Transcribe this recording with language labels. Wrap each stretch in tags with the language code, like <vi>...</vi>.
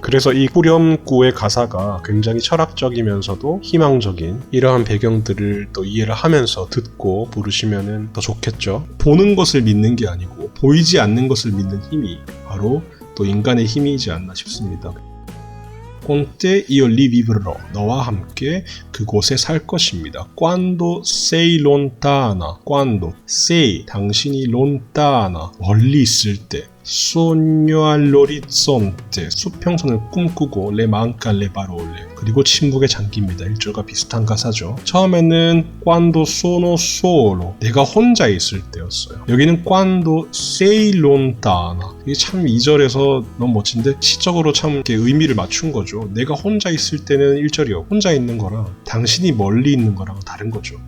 <ko>그래서 이 후렴구의 가사가 굉장히 철학적이면서도 희망적인 이러한 배경들을 또 이해를 하면서 듣고 부르시면은 더 좋겠죠. 보는 것을 믿는 게 아니고 보이지 않는 것을 믿는 힘이 바로 또 인간의 힘이지 않나 싶습니다.</ko> <it>Con te io li vivrò.</it> <ko>너와 함께 그곳에 살 것입니다.</ko> <it>Quando sei lontana. Quando sei</it> <ko>당신이</ko> <it>lontana</it> <ko>멀리 있을 때.</ko> <it>sogno all'orizzonte</it> <ko>수평선을 꿈꾸고</ko> <it>le manca le parole</it> <ko>그리고 침묵에 잠깁니다. 1절과 비슷한 가사죠. 처음에는</ko> <it>quando sono solo</it> <ko>내가 혼자 있을 때였어요. 여기는</ko> <it>quando sei lontana</it> <ko>이게 참 2절에서 너무 멋진데 시적으로 참 이렇게 의미를 맞춘 거죠. 내가 혼자 있을 때는 1절이요. 혼자 있는 거랑 당신이 멀리 있는 거랑 다른 거죠.</ko>